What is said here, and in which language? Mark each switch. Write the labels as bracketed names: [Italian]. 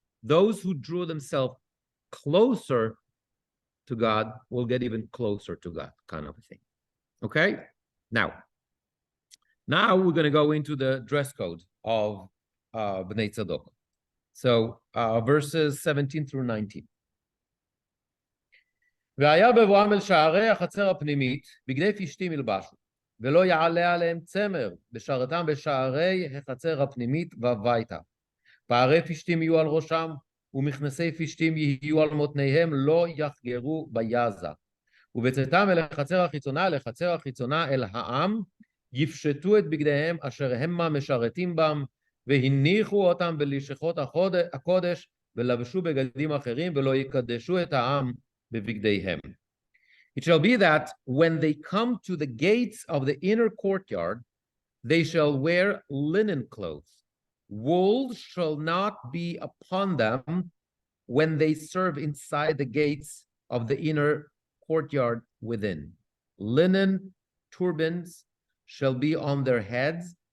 [English] Those who drew themselves closer to God will get even closer to God, kind of a thing. Okay? Now we're going to go into the dress code of Bnei Tzadok. So verses 17 through 19. [Hebrew] והיה בבואם אל שערי החצר הפנימית, בגדי פשתים ילבשו, ולא יעלה עליהם צמר, בשערתם בשערי החצר הפנימית והביתה. פערי פשתים יהיו על ראשם, ומכנסי פשתים יהיו על מותניהם, לא יחגרו ביזה. ובצאתם אל החצר החיצונה אל העם, יפשטו את בגדיהם אשר המה משרתים בם, והניחו אותם בלשכות הקודש, ולבשו בגדים אחרים, ולא יקדשו את העם בבגדיהם. [English] It shall be that when they come to the gates of the inner courtyard, they shall wear linen clothes. Wool shall not be upon them when they serve inside the gates of the inner courtyard within. Linen turbans shall be on their heads,